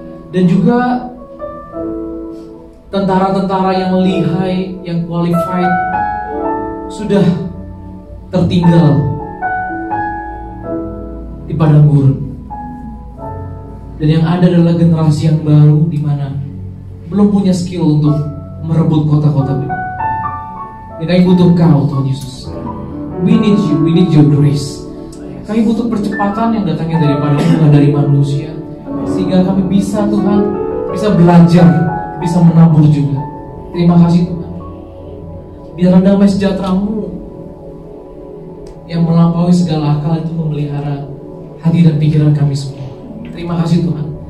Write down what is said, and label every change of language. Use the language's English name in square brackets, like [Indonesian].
[Indonesian] Dan juga tentara-tentara yang lihai, yang qualified sudah tertinggal di padang gurun. Dan yang ada adalah generasi yang baru di mana belum punya skill untuk merebut kota-kota. Dan kami butuh Kau Tuhan Yesus. [English] We need you, we need your grace. [Indonesian] Kami butuh percepatan yang datangnya daripada bukan dari manusia, sehingga kami bisa Tuhan, bisa belajar, bisa menabur juga. Terima kasih Tuhan. Biarlah damai sejahtera-Mu yang melampaui segala akal itu memelihara hati dan pikiran kami semua. Terima kasih Tuhan.